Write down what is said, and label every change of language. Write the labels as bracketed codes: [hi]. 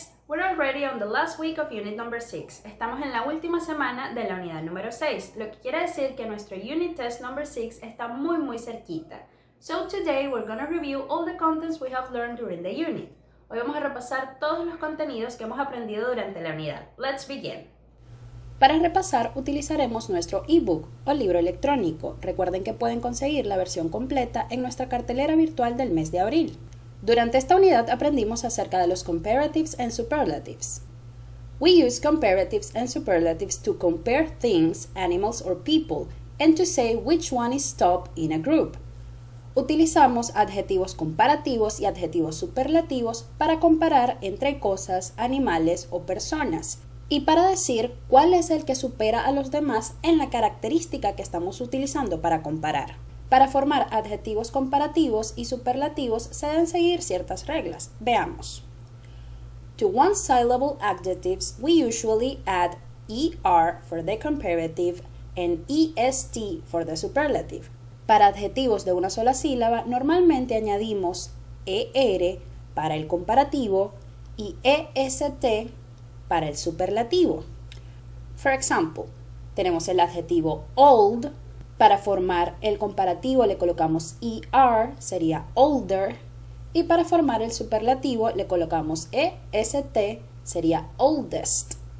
[en] We're already on the last week of unit number 6. [es] Estamos en la última semana de la unidad número 6, lo que quiere decir que nuestro [en] unit test number 6 [es] está muy cerquita. [en] So today we're going to review all the contents we have learned during the unit. [es] Hoy vamos a repasar todos los contenidos que hemos aprendido durante la unidad. [en] Let's begin. [es] Para repasar utilizaremos nuestro ebook o libro electrónico. Recuerden que pueden conseguir la versión completa en nuestra cartelera virtual del mes de abril. Durante esta unidad aprendimos acerca de los [en] comparatives and superlatives. We use comparatives and superlatives to compare things, animals, or people, and to say which one is top in a group. [es] Utilizamos adjetivos comparativos y adjetivos superlativos para comparar entre cosas, animales o personas, y para decir cuál es el que supera a los demás en la característica que estamos utilizando para comparar. Para formar adjetivos comparativos y superlativos se deben seguir ciertas reglas. Veamos. [en] To one-syllable adjectives, we usually add ER for the comparative and EST for the superlative. [es] Para adjetivos de una sola sílaba, normalmente añadimos ER para el comparativo y EST para el superlativo. [en] For example, [es] tenemos el adjetivo old. Para formar el comparativo le colocamos ER, sería older, y para formar el superlativo le colocamos EST, sería oldest.